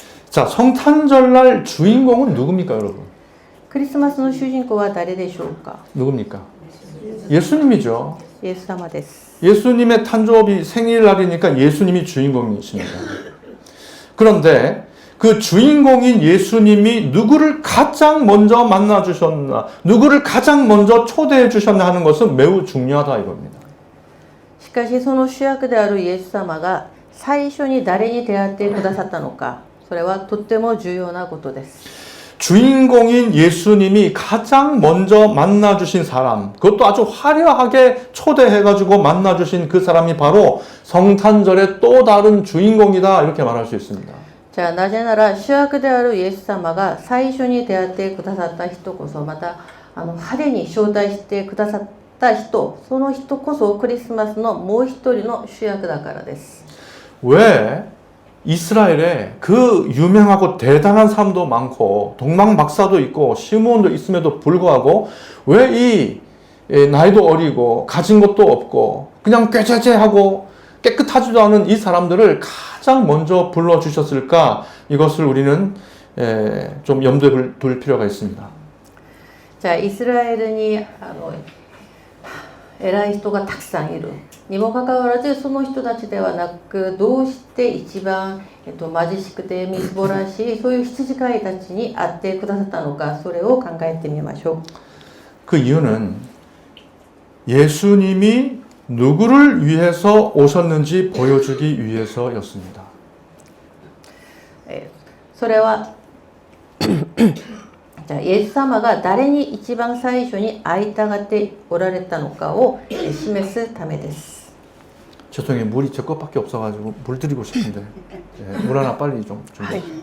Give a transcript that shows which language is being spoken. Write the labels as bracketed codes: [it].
[ko] 자, 성탄절날 주인공은 누굽니까, 여러분? [ja] クリスマスの主人公は誰でしょうか？ [ko] 누굽니까? 예수님이죠. [ja] イエス様です。 [ko] 예수님의 탄조비 생일날이니까 예수님이 주인공이십니다. 그런데 그 주인공인 예수님이 누구를 가장 먼저 만나 주셨나, 누구를 가장 먼저 초대해 주셨나 하는 것은 매우 중요하다 이겁니다. [ja] しかしその主役であるイエス様が最初に誰に出会ってくださったのか、それはとっても重要なことです。 [ko] 주인공인 예수님이 가장 먼저 만나 주신 사람, 그것도 아주 화려하게 초대해 가지고 만나 주신 그 사람이 바로 성탄절의 또 다른 주인공이다 이렇게 말할 수 있습니다. [ja] じゃあなぜなら主役であるイエス様が最初に出会ってくださった人こそ、また派手に招待してくださった人、その人こそクリスマスのもう一人の主役だからです。 [ko] 왜 이스라엘에 그 유명하고 대단한 사람도 많고 동방박사도 있고 시므온도 있음에도 불구하고 왜 이 나이도 어리고 가진 것도 없고 그냥 꾀죄죄하고 깨끗하지도 않은 이 사람들을 가장 먼저 불러주셨을까? 이것을 우리는 좀 염두에 둘 필요가 있습니다. [ja] じゃあイスラエルに偉い人がたくさんいるにもかかわらず、その人たちではなく、どうして一番、貧しくてみすぼらしいそういう羊飼いたちに会ってくださったのか、それを考えてみましょう。 [ko] 그 이유는 예수님이 누구를 위해서 오셨는지 보여주기 위해서였습니다. [ja] それはじゃあイエス様が誰に一番最初に会いたがっておられたのかを示すためです。 [ko] 죄송해요. 물이 제 것밖에 없어가지고 물 드리고 싶은데 물 하나 빨리 좀 준비해.